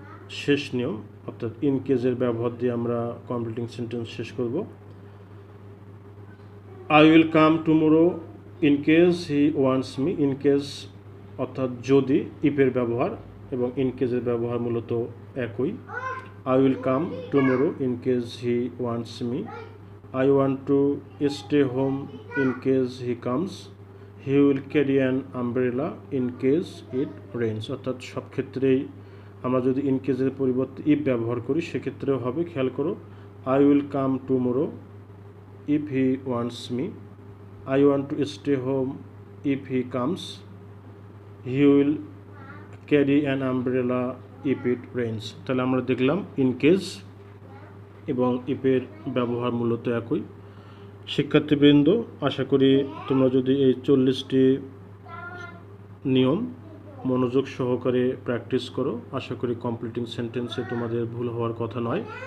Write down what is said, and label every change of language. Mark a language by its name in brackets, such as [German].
[Bangla] শেষ নিয়ম, অর্থাৎ ইন কেজের ব্যবহার দিয়ে আমরা কমপ্লিটিং সেন্টেন্স শেষ করব। [English] I will come tomorrow in case he wants me. [Bangla] In case অর্থাৎ যদি, ইফের ব্যবহার এবং ইন কেজের ব্যবহার মূলত একই। [English] I will come tomorrow in case he wants me. I want to stay home in case he comes. He will carry an umbrella in case it rains. [Bangla] অর্থাৎ সব ক্ষেত্রেই আমরা যদি ইন কেসের পরিবর্তে ইফ ব্যবহার করি সেক্ষেত্রেও হবে। খেয়াল করো, [English] I will come tomorrow if he wants me. I want to stay home if he comes. He will carry an umbrella if it rains. [Bangla] তাহলে আমরা দেখলাম ইন কেস এবং ইফের ব্যবহার মূলত একই। শিক্ষার্থীবৃন্দ, আশা করি তোমরা যদি এই 40টি নিয়ম মনোযোগ সহকারে প্র্যাকটিস করো, আশা করি কমপ্লিটিং সেন্টেন্সে তোমাদের ভুল হওয়ার কথা নয়।